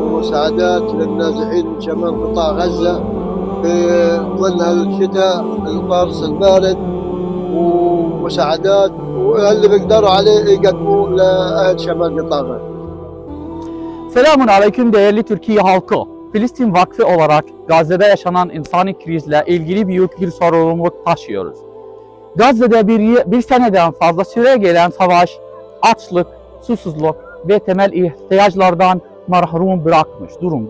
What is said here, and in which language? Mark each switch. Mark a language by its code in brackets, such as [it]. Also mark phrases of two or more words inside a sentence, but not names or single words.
[ar] ومساعدات للنازحين من شمال قطاع غزة في ظل الشتاء القارس البارد، ومساعدات واللي بيقدروا عليه يقدموه لأهل شمال قطاع غزة. السلام عليكم [tr] değerli Türkiye halkı. Filistin Vakfı olarak Gazze'de yaşanan insani krizle ilgili büyük bir sorumluluk taşıyoruz. Gazze'de bir seneden fazla süre gelen savaş, açlık, susuzluk ve temel ihtiyaçlardan mahrum bırakmış durumda.